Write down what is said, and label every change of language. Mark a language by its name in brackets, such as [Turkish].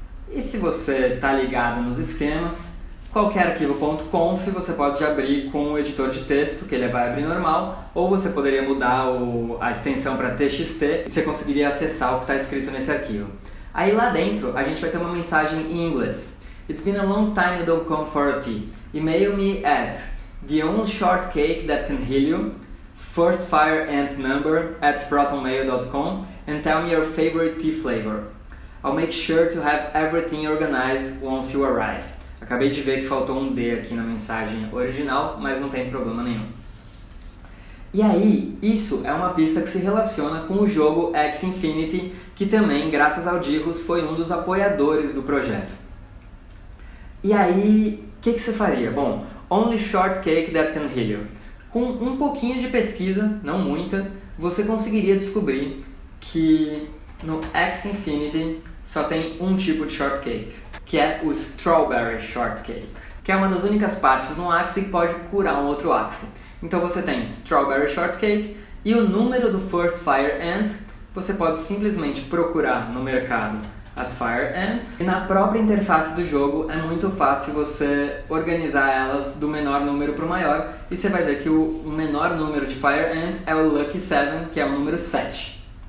[Portuguese] E se você está ligado nos esquemas, qualquer arquivo.conf você pode abrir com o editor de texto, que ele vai abrir normal, ou você poderia mudar a extensão para txt e você conseguiria acessar o que está escrito nesse arquivo. Aí lá dentro a gente vai ter uma mensagem em inglês. [English] It's been a long time you don't come for a tea. Email me at the only shortcake that can heal you, firstfireantnumber@protonmail.com and tell me your favorite tea flavor. I'll make sure to have everything organized once you arrive. [Portuguese] Acabei de ver que faltou um D aqui na mensagem original, mas não tem problema nenhum. E aí, isso é uma pista que se relaciona com o jogo Axie Infinity, que também, graças ao Dirros, foi um dos apoiadores do projeto. E aí, o que você faria? Bom, [English] only shortcake that can heal you. [Portuguese] Com um pouquinho de pesquisa, não muita, você conseguiria descobrir que no Axie Infinity só tem um tipo de shortcake, que é o Strawberry Shortcake, que é uma das únicas partes no Axie que pode curar um outro Axie. Então você tem Strawberry Shortcake e o número do First Fire Ant, você pode simplesmente procurar no mercado as Fire Ants, e na própria interface do jogo é muito fácil você organizar elas do menor número para o maior, e você vai ver que o menor número de Fire Ant é o Lucky 7, que é o número 7.